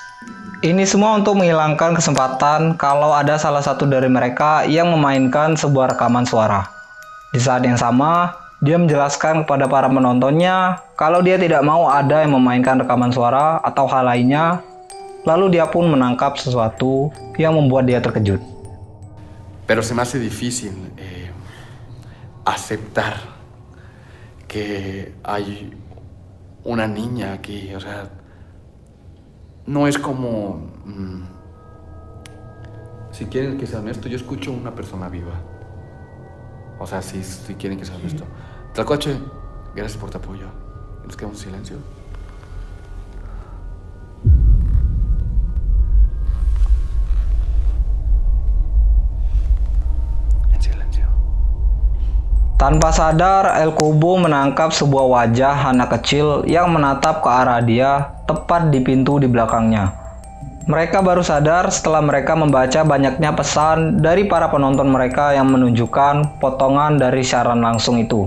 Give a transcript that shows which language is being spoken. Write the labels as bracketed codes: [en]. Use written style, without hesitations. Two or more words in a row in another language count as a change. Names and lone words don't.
[id] Ini semua untuk menghilangkan kesempatan kalau ada salah satu dari mereka yang memainkan sebuah rekaman suara. Di saat yang sama, dia menjelaskan kepada para penontonnya kalau dia tidak mau ada yang memainkan rekaman suara atau hal lainnya, lalu dia pun menangkap sesuatu yang membuat dia terkejut. [es] Pero se me hace difícil aceptar que hay una niña aquí, o sea, no es como... si quieren que sea honesto, yo escucho una persona viva. O sea, si quieren que sea honesto. Tlacuache, gracias por tu apoyo. Nos quedamos en silencio. En silencio. [id] Tanpa sadar, El Cubo menangkap sebuah wajah anak kecil yang menatap ke arah dia tepat di pintu di belakangnya. Mereka baru sadar setelah mereka membaca banyaknya pesan dari para penonton mereka yang menunjukkan potongan dari siaran langsung itu.